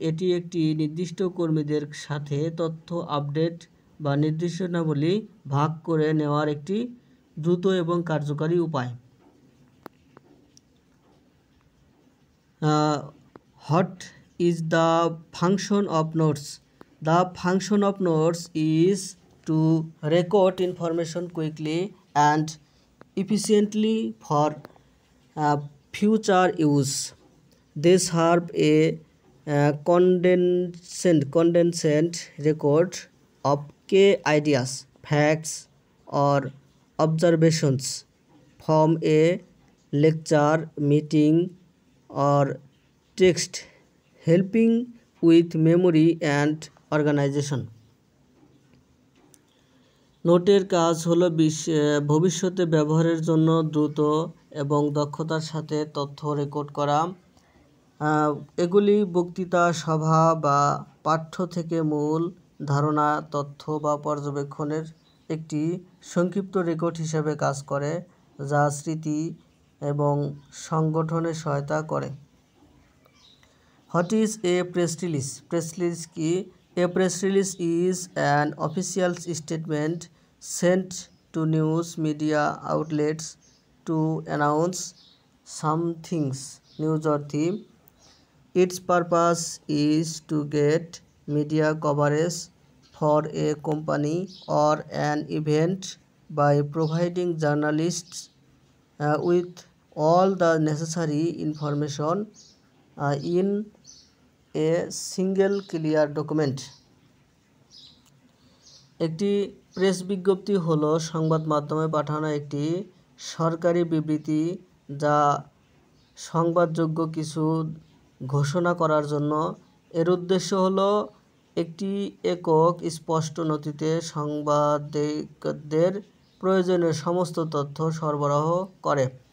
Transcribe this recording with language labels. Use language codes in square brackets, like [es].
[bn] এটি একটি নির্দিষ্ট কর্মীদের সাথে তথ্য আপডেট বা নির্দেশনাবলী ভাগ করে নেওয়ার একটি দ্রুত এবং কার্যকরী উপায়। [en] What is the function of notes? The function of notes is to record information quickly and efficiently for future use. They serve a condensed record of key ideas, facts, or observations from a lecture, meeting, or text, helping with memory and organization. [bn] নোটের কাজ হলো ভবিষ্যতে ব্যবহারের জন্য দ্রুত এবং দক্ষতার সাথে তথ্য রেকর্ড করা। এগুলি বক্তৃতা, সভা বা পাঠ্য থেকে মূল ধারণা, তথ্য বা পর্যবেক্ষণের একটি সংক্ষিপ্ত রেকর্ড হিসেবে কাজ করে, যা স্মৃতি এবং সংগঠনে সহায়তা করে। [en] What is a press release? [bn] Press release কি? [en] A press release is an official statement sent to news media outlets to announce something's news or theme. Its purpose is to get media coverage for a company or an event by providing journalists with all the necessary information in a single clear document. [bn] একটি press বিজ্ঞপ্তি হলো সংবাদ মাধ্যমে পাঠানো একটি সরকারি বিবৃতি যা সংবাদযোগ্য কিছু ঘোষণা করার জন্য। এর উদ্দেশ্য হলো একটি একক স্পষ্ট নথিতে সাংবাদিকদের প্রয়োজনীয় সমস্ত তথ্য সরবরাহ করে।